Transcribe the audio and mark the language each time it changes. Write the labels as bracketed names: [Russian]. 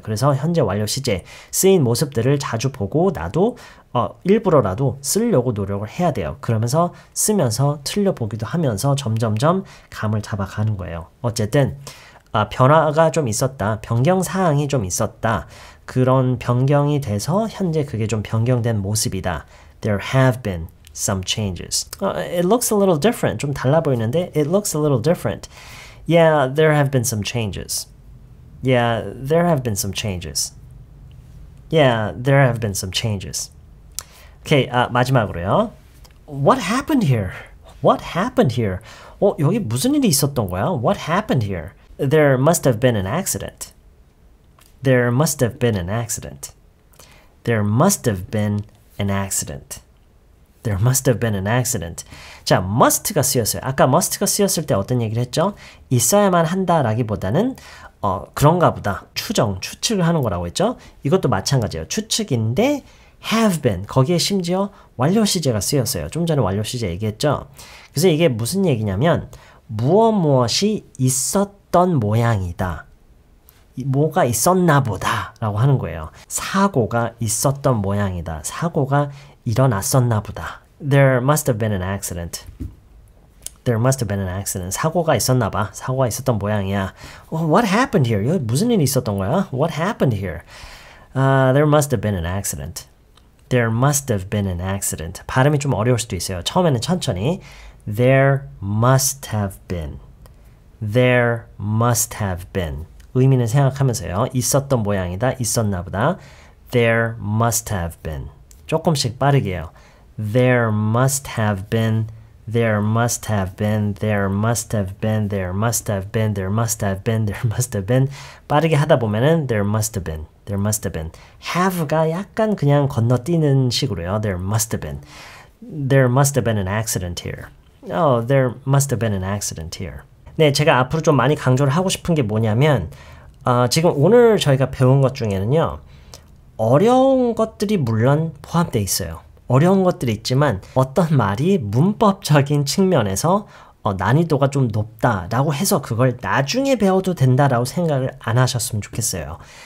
[Korean] 그래서 현재 완료 시제 쓰인 모습들을 자주 보고 나도 일부러라도 쓰려고 노력을 해야 돼요. 그러면서 쓰면서 틀려보기도 하면서 점점점 감을 잡아가는 거예요. 어쨌든 변화가 좀 있었다. 변경사항이 좀 있었다. 그런 변경이 돼서 현재 그게 좀 변경된 모습이다. [English] There have been some changes. It looks a little different. [Korean] 좀 달라 보이는데 [English] it looks a little different. Yeah, there have been some changes. Yeah, there have been some changes. Yeah, there have been some changes. [Korean] 오케이, 마지막으로요. [English] What happened here? What happened here? [Korean] 여기 무슨 일이 있었던 거야? [English] What happened here? There must have been an accident. There must have been an accident. There must have been an accident. There must have been an accident. [Korean] 자, must가 쓰였어요. 아까 must가 쓰였을 때 어떤 얘기를 했죠? 있어야만 한다라기보다는 그런가 보다. 추측을 하는 거라고 했죠? 이것도 마찬가지예요. 추측인데 have been. 거기에 심지어 완료 시제가 쓰였어요. 좀 전에 완료 시제 얘기했죠? 그래서 이게 무슨 얘기냐면 무엇이 있었던 모양이다. 뭐가 있었나 보다 라고 하는 거예요. 사고가 있었던 모양이다. 사고가 일어났었나 보다. [English] There must have been an accident. There must have been an accident. [Korean] 사고가 있었나 봐. 사고가 있었던 모양이야. [English] What happened here? [Korean] 여기 무슨 일이 있었던 거야? [English] What happened here? There must have been an accident. There must have been an accident. [Korean] 발음이 좀 어려울 수도 있어요. 처음에는 천천히. [English] There must have been. There must have been. [Korean] 의미는 생각하면서요. 있었던 모양이다. 있었나 보다. [English] There must have been. [Korean] 조금씩 빠르게요. [English] There must have been. There must have been. There must have been. There must have been. There must have been. There must have been. [Korean] 빠르게 하다 보면은 [English] there must have been. There must have been. [Korean] have가 약간 그냥 건너뛰는 식으로요. [English] There must have been. There must have been an accident here. Oh, there must have been an accident here. [Korean] 네, 제가 앞으로 좀 많이 강조를 하고 싶은 게 뭐냐면 지금 오늘 저희가 배운 것 중에는요. 어려운 것들이 물론 포함되어 있어요. 어려운 것들이 있지만 어떤 말이 문법적인 측면에서 난이도가 좀 높다라고 해서 그걸 나중에 배워도 된다라고 생각을 안 하셨으면 좋겠어요.